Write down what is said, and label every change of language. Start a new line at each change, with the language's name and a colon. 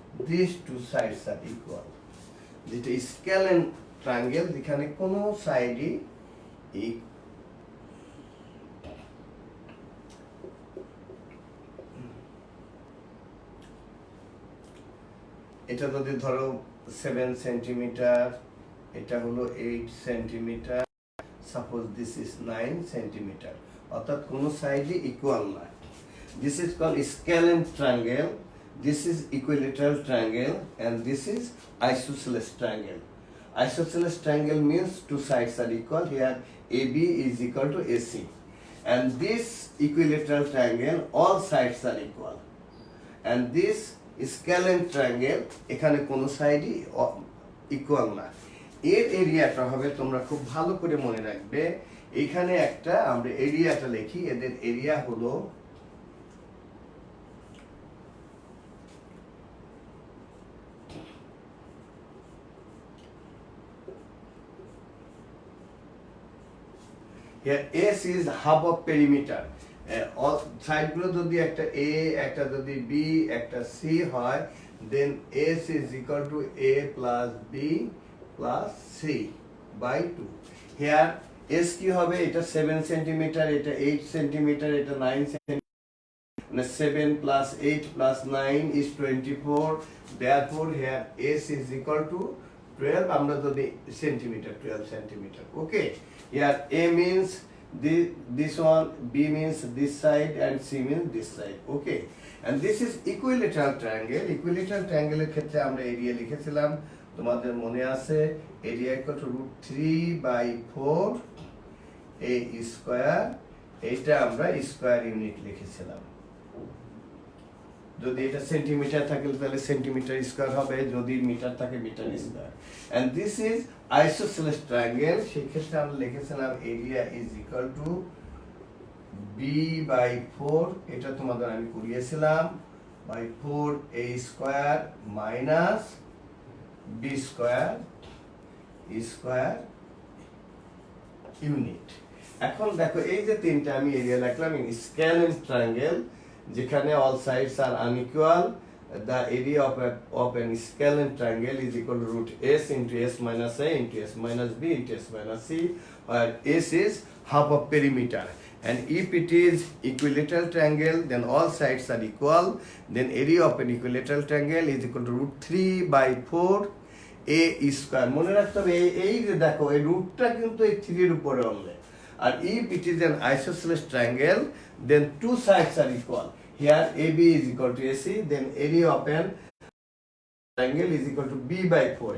English: these two sides are equal.
Bangla: যেটা স্কেলেন triangle, যেখানে কোনো সাইডই এটা যদি ধরো 7 সেন্টিমিটার, এটা হলো 8 centimetre,
English: suppose this is 9 centimetre,
Bangla: অর্থাৎ কোনো সাইডই ইকুয়াল না।
English: This is called scalene triangle, this is equilateral triangle, and this is isosceles triangle. Isosceles triangle means two sides are equal. Here AB is equal to AC. And this equilateral triangle, all sides are equal. And this scalene triangle,
Bangla: এখানে কোনো সাইডই equal না। এর এরিয়াটা হবে, তোমরা খুব ভালো করে মনে রাখবে, এখানে একটা আমরা এরিয়াটা লিখি, এদের এরিয়া হলো
English: here S is half of perimeter.
Bangla: সাইডগুলো যদি একটা A, একটা যদি B, একটা C হয়,
English: then S is equal to A plus B plus C by 2.
Bangla: Here S কি হবে, এটা 7 সেন্টিমিটার, এটা 8 সেন্টিমিটার, এটা 9 সেন্টিমিটার, মানে
English: 7 plus 8 plus 9 is 24. Therefore here S is equal to 12,
Bangla: আমরা যদি centimetre, 12 centimetre.
English: Okay, here A means this one, B means this side, and C means this side. Okay, and this is equilateral triangle.
Bangla: Equilateral triangle এর ক্ষেত্রে আমরা area লিখেছিলাম, তোমাদের মনে আছে, area equal to √3/4 a square, এটা আমরা square unit লিখেছিলাম। যদি এটা সেন্টিমিটার থাকে তাহলে সেন্টিমিটার স্কয়ার হবে, যদি মিটার থাকে metre square.
English: and this is isosceles triangle,
Bangla: সেই ক্ষেত্রে আমরা লিখেছিলাম
English: area is equal to b/4,
Bangla: এটা তোমাদের আমি করিয়েছিলাম, by 4a square minus b square square unit. এখন দেখো এই যে তিনটা আমি এরিয়া লিখলাম
English: In scalene triangle, যেখানে all sides are unequal, the area of an scalene triangle is equal to √s into s minus a into s minus b into s minus c, where s is half of perimeter. And if it is equilateral triangle, then all sides are equal, then area of an equilateral triangle is equal to √3/4 a square.
Bangla: মনে রাখতে হবে এই যে দেখো এই রুটটা কিন্তু এই 3 এর উপরে অনলে।
English: আর if it is an isosceles triangle, then two sides are equal. Here AB is equal to AC, then area of an triangle is equal to b/4.